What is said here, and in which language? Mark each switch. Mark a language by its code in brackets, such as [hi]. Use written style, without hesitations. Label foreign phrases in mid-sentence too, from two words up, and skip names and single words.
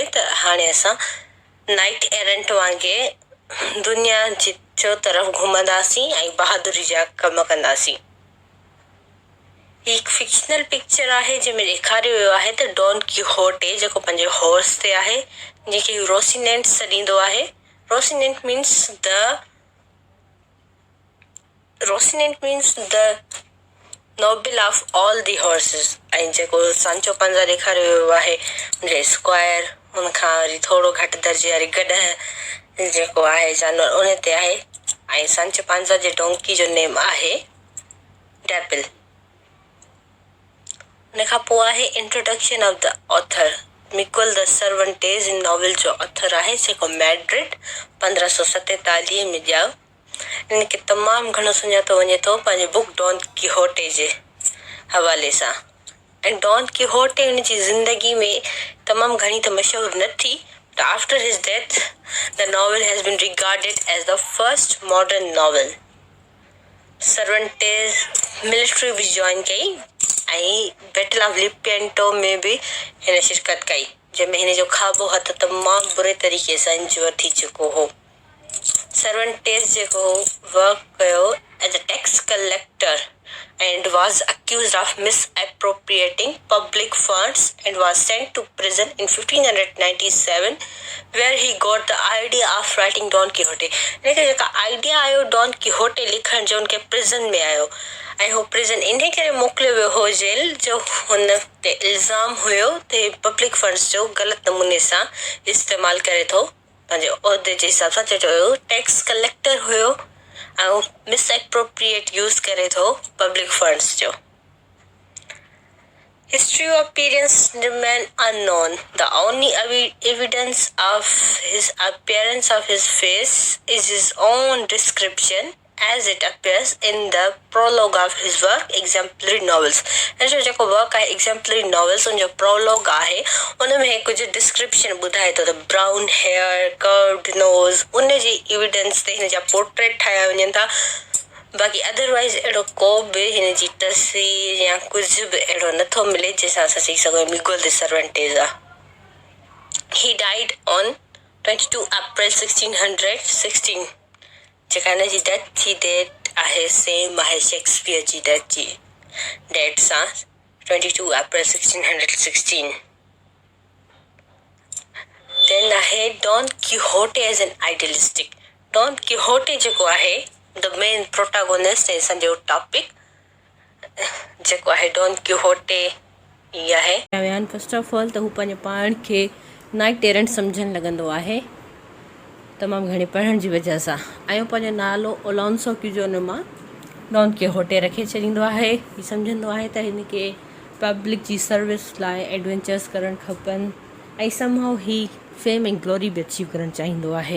[sd] त हाणे असां [en] knight errant [sd] वांगुरु दुनिया जी जो तरफ़ घुमंदासीं ऐं बहादुरी जा कम कंदासीं। हिकु [en] fictional picture [sd] आहे जंहिंमें ॾेखारियो वियो आहे त डॉन कीहोटे जेको पंहिंजे हॉर्स ते आहे, जंहिंखे रोसिनेंट सॾींदो आहे। [en] Rocinante means the noble of all the horses. [sd] ऐं जेको सांचो पांजा ॾेखारियो वियो आहे हुनजे स्क्वायर, हुनखां वरी थोरो घटि दर्जे वारी गॾ जेको आहे जानवर, उन ते आहे। ऐं सांचो पांजा जे डोंकी जो नेम आहे डेपिल। उन खां पोइ आहे [en] introduction of the author. [sd] मिगुएल द सर्वेंटेस नॉवल जो ऑथर आहे, जेको मैड्रिड 1547 में ॼाओ। इनखे तमामु घणो सुञातो वञे थो पंहिंजे बुक डॉन कीहोटे जे हवाले सां। ऐं डॉन कीहोटे उन जी ज़िंदगी में तमामु घणी त मशहूरु न थी, [en] but after his death the novel has been regarded as the first modern novel. [sd] सर्वेंटेस मिलिट्री बि जॉइन कई ऐं बैटल ऑफ लिपेंटो में बि हिन शिरकत कई, जंहिंमें हिन जो खाॿो हथ तमामु बुरे तरीक़े सां इंजोर थी चुको हो। [en] सर्वेंटेस जेको वर्क कयो as a tax collector and was accused of misappropriating public funds and was sent to prison in 1597 where he got the idea of writing Don Quixote. [sd] लेकिन जेका आइडिया आयो डॉन कीहोटे लिखण जो, उनखे प्रिज़न में आयो ऐं हू प्रिज़न इन करे मोकिलियो वियो हो जेल, जो हुन ते इल्ज़ाम हुयो त [en] public funds [sd] जो ग़लति नमूने सां इस्तेमालु करे थो पंहिंजे उहिदे जे हिसाब सां। चयो [en] tax collector [sd] हुयो ऐं [en] misappropriate use [sd] करे थो [en] public funds [sd] जो। [en] History of appearance remain unknown. The only evidence of his appearance of his face is his own description as it appears in the prologue of his work Exemplary Novels. [sd] ऐं जेको वर्क आहे Exemplary Novels, उन जो प्रोलॉग आहे, उन में कुझु डिस्क्रिप्शन ॿुधाए थो त [en] brown hair, curved nose, [sd] उन जी एविडेंस ते हिन जा पोर्ट्रेट ठाहिया वञनि था। बाक़ी अदरवाइज़ अहिड़ो को बि हिन जी तस्वीर या कुझु बि अहिड़ो नथो मिले जंहिंसां असां चई सघूं मिगुएल द सर्वेंटेस आहे। [en] he died on 22 April 1616, [sd] जेका हिन जी डेथ जी डेट आहे सेम आहे शेक्सपियर जी डेथ जी डेट सां, 22 अप्रैल 1616। देन आहे डॉन कीहोटे [en] as an idealistic. [sd] डॉन कीहोटे जेको आहे [en] the main protagonist [sd] ऐं सॼो टॉपिक, जेको आहे डॉन कीहोटे ई आहे। [en] first of all [sd] त हू पंहिंजे पाण खे [en] knight errant [sd] सम्झणु लॻंदो आहे तमामु घणी पढ़ण जी वजह सां, ऐं पंहिंजो नालो अलोंसो क्यूजो मां डॉन कीहोटे रखे छॾींदो आहे। हीउ सम्झंदो आहे त हिन खे पब्लिक जी सर्विस लाइ एडवेंचर्स करणु खपनि ऐं समहाउ ही फेम ऐं ग्लोरी बि अचीव करणु चाहींदो आहे।